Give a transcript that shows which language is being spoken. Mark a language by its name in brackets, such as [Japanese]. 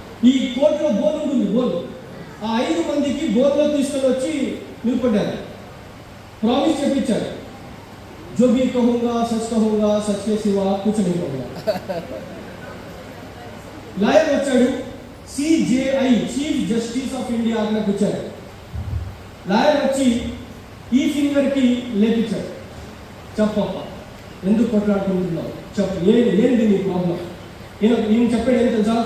[Telugu] ఈ కోర్టులో బోల్ ఉంటుంది, బోల్. ఆ 5 మందికి బోల్లో తీసుకొని వచ్చి నిలబడ్డారు. ప్రామిస్ చెప్పించారు, [Hindi] जो भी कहूंगा सच के सिवा कुछ नहीं कहूंगा. [Telugu] లాయర్ వచ్చాడు, CJI chief justice of India అక్కడికి వచ్చాడు. లాయర్ వచ్చి ఈ ఫింగర్ కి లేపించాడు. చెప్పప్ప, ఎందుకు కొట్లాడుకుంటున్నావు చెప్పు, ఏంటి నీ ప్రాబ్లం? ఈయన చెప్పాడు ఏం తెలుసా?